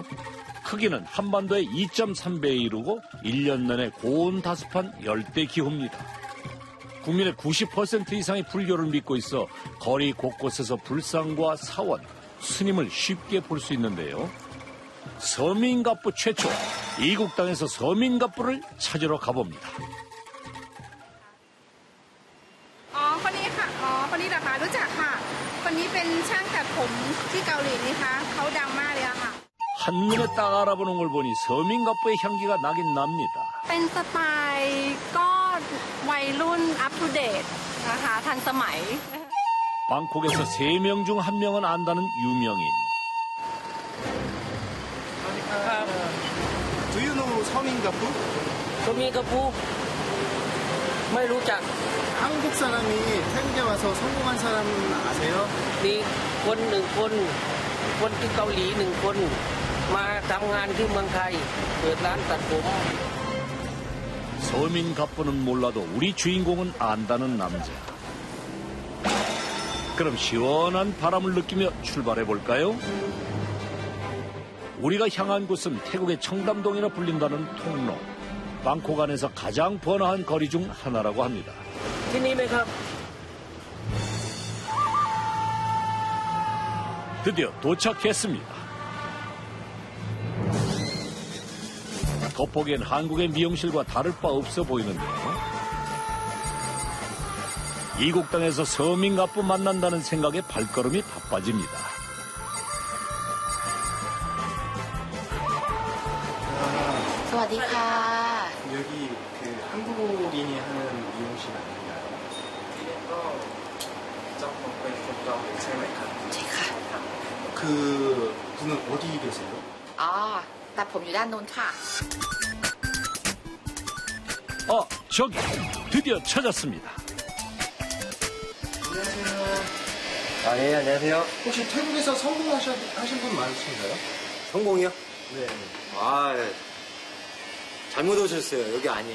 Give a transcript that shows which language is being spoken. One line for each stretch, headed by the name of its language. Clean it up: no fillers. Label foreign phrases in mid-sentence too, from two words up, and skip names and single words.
Korean: 크기는 한반도의 2.3배에 이르고 1년 내내 고온다습한 열대기후입니다. 국민의 90% 이상이 불교를 믿고 있어 거리 곳곳에서 불상과 사원, 스님을 쉽게 볼 수 있는데요. 서민갑부 최초, 이국 땅에서 서민갑부를 찾으러 가봅니다.
Thai: คนนี้ค่ะคนนี้เหรอคะรู้จักค่ะคนนี้เป็นช่างตัดผมที่เกาหลีนี่คะเขาดังมากเลยอะค่ะ
Korean: 한눈에 딱 알아보는 걸 보니 서민갑부의 향기가 나긴 납니다.
Thai: เป็นสไตล์ก็วัยรุ่นอัปทูเดตนะคะทันสมัย
Korean: 방콕에서 3명 중 1명은 안다는 유명인.
English: Do you know 서민갑부?
Thai: 서민갑부 ไม่รู้จัก
Korean: 한국 사람이 태국에 와서 성공한 사람 아세요?
Thai: มีคนหนึ่งคนที่เกาหลีหนึ่งคนมาทำงานที่เมืองไทยเปิดร้านตัดผม
Korean: 서민갑부는 몰라도 우리 주인공은 안다는 남자. 그럼 시원한 바람을 느끼며 출발해 볼까요? 우리가 향한 곳은 태국의 청담동이라 불린다는 통로. 방콕 안에서 가장 번화한 거리 중 하나라고 합니다.
Thai: ที่นี่ไหมครับ
Korean: 드디어 도착했습니다. 겉보기엔 한국의 미용실과 다를 바 없어 보이는데요. 이국 땅에서 서민갑부 만난다는 생각에 발걸음이 바빠집니다. 스와디카. 여기 그 한국인이 하는 미용실 아닌가요? 그 분은 어디 계세요?
Thai: อ๋อตัดผมอยู่ด้านนู้นค่ะ
Korean: 저기 드디어 찾았습니다. 네, 안녕하세요. 혹시 태국에서 성공하신 분 많으신가요? 성공이요? 네. 아, 잘못 오셨어요. 여기 아니에요.